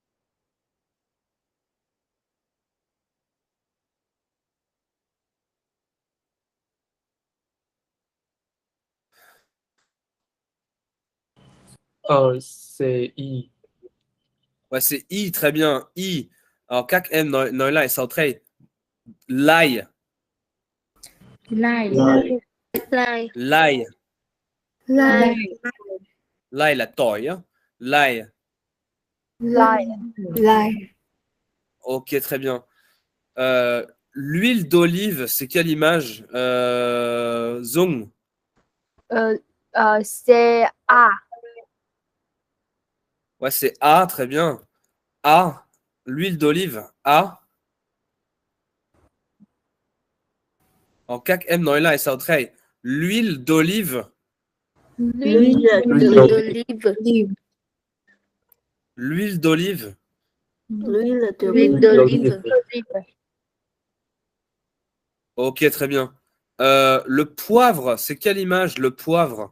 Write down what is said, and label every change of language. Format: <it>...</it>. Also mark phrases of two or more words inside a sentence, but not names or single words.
<fr>C'est I. Ouais, c'est I, très bien. I. Alors,</fr> <vi>các em nói lại sao thế?</vi> <fr>L'ail. L'ail. L'ail. L'ail. L'ail.</fr> <vi>L'ail là tỏi á.</vi> <fr>L'ail. L'ail. L'ail. Ok, très bien. L'huile d'olive, c'est quelle image? Zong. C'est A. Ouais, c'est A, très bien. A. L'huile d'olive. A.</fr> <vi>En các em nói lại sao thế?</vi> <fr>L'huile d'olive. L'huile d'olive. L'huile d'olive. L'huile d'olive. Ok, très bien. Le poivre, c'est quelle image, le poivre?</fr>